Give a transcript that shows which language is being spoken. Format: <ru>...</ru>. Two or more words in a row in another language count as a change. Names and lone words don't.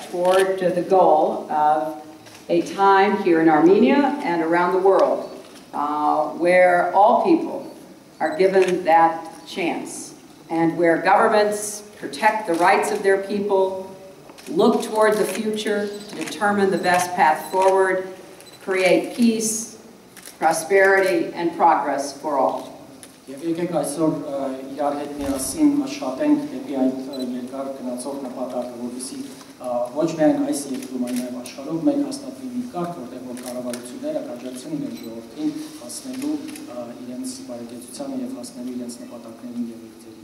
<en>toward the goal of a time here in Armenia and around the world where all people are given that chance and where governments protect the rights of their people, look toward the future, determine the best path forward, create peace, prosperity, and progress for all.</en> <hy>Եվ եկեք այսօր իրար հետ միասին աշխատենք դեպի այդ երկար գնացող նպատակը, որպեսզի ոչ միայն այս երկրում, այլ նաև աշխարհում մենք հաստատվի մի կարգ, որտեղ որ կառավարությունները կաջակցեն իրենց ժողովրդին հասնելու իրենց բարեկեցությանը եւ հասնելու իրենց նպատակներին եւ ուղիներին.</hy>